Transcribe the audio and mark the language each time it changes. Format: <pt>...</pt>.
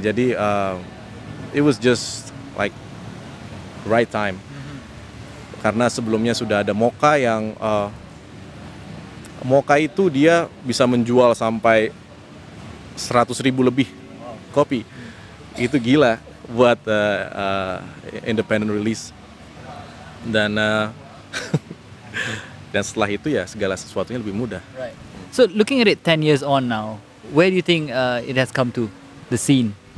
<en>Jadi it was just like right time.</en> <id>Karena sebelumnya sudah ada Mocha yang Mocha itu dia bisa menjual sampai 100.000 lebih kopi. Itu gila buat independent release. Dan dan setelah itu ya segala sesuatunya lebih mudah.</id> <en>Right. So looking at it 10 years on now, where do you think it has come to, the scene?</en>